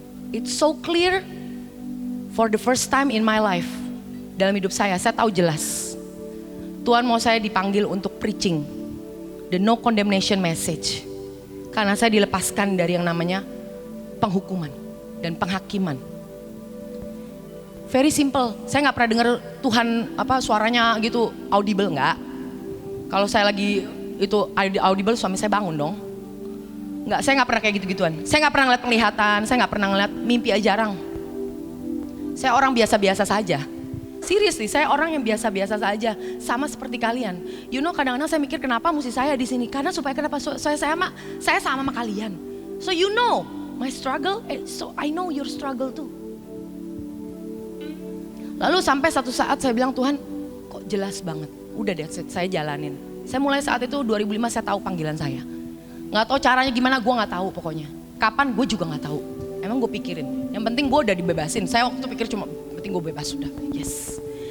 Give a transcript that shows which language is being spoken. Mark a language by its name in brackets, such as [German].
[English] It's so clear for the first time in my life. [Indonesian] Dalam hidup saya tahu jelas. Tuhan mau saya dipanggil untuk preaching. [English] The no condemnation message. [Indonesian] Karena saya dilepaskan dari yang namanya penghukuman dan penghakiman. [English] Very simple. [Indonesian] Saya gak pernah dengar Tuhan suaranya gitu audible, enggak. Kalau saya lagi itu audible, suami saya bangun dong. Enggak, saya nggak pernah kayak gitu-gituan. Saya nggak pernah ngeliat penglihatan, saya nggak pernah ngeliat mimpi, jarang. Saya orang biasa-biasa saja. Seriously, saya orang yang biasa-biasa saja, sama seperti kalian. [English] You know, [Indonesian] kadang-kadang saya mikir kenapa mesti saya di sini? Karena supaya kenapa saya sama kalian. [English] So you know my struggle, so I know your struggle too. [Indonesian] Lalu sampai satu saat saya bilang, Tuhan, kok jelas banget. Udah deh, saya jalanin. Saya mulai saat itu 2005 saya tahu panggilan saya. Nggak tahu caranya gimana, gue nggak tahu pokoknya. Kapan gue juga nggak tahu. Emang gue pikirin. Yang penting gue udah dibebasin. Saya waktu itu pikir cuma penting gue bebas sudah. Yes.